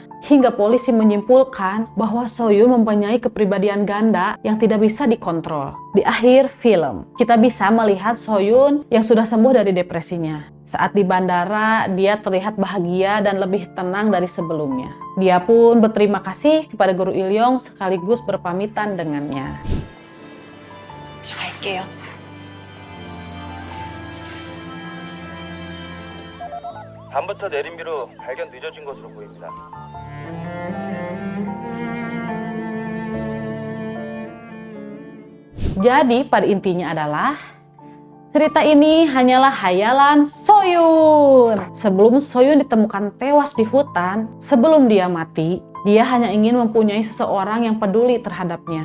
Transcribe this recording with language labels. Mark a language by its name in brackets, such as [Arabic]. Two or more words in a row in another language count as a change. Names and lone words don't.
[Indonesian] Hingga polisi menyimpulkan bahwa Soyun mempunyai kepribadian ganda yang tidak bisa dikontrol. Di akhir film, kita bisa melihat Soyun yang sudah sembuh dari depresinya. Saat di bandara, dia terlihat bahagia dan lebih tenang dari sebelumnya. Dia pun berterima kasih kepada guru Ilyong sekaligus berpamitan dengannya. [Korean] 저 갈게요. 밤부터 내린 비로 발견 늦어진 것으로 보입니다. [Indonesian] Jadi pada intinya adalah cerita ini hanyalah hayalan Soyun. Sebelum Soyun ditemukan tewas di hutan, sebelum dia mati, dia hanya ingin mempunyai seseorang yang peduli terhadapnya.